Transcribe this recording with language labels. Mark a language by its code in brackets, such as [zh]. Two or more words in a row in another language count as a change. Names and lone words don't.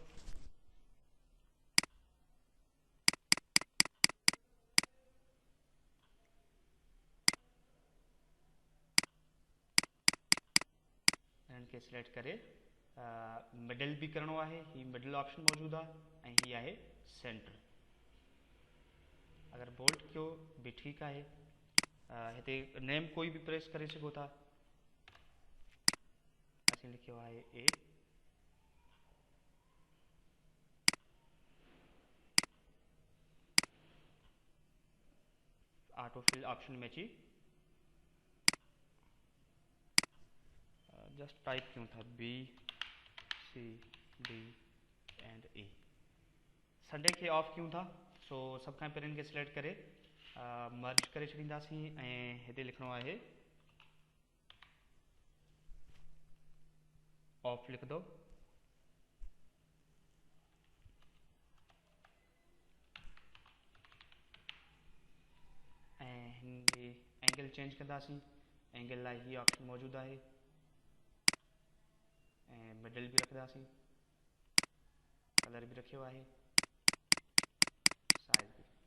[sd] हिनखे सिलेक्ट करे मिडल भी करिणो आहे। ही [en] middle option [sd] मौजूद आहे ऐं ही आहे सेंटर। अगर बोल्ड कयो भी ठीक है। हिते नेम कोई भी प्रेस करे सघो था। असीं लिखियो आहे ए। [en] auto fill option [sd] में अची [en] just type [sd] क्यों था [en] B C D and E. [sd] संडे के ऑफ क्यों था, सो सब खां पहिरीं इनके सिलेक्ट करे मर्ज करे छॾींदासीं ऐं हिते लिखणो आहे ऑफ लिख दो। [en] angle change [sd] कंदासीं। एंगल लाइ ही ऑप्शन मौजूद है। मिडल भी रखदासीं, कलर भी रखियो है, साइज भी।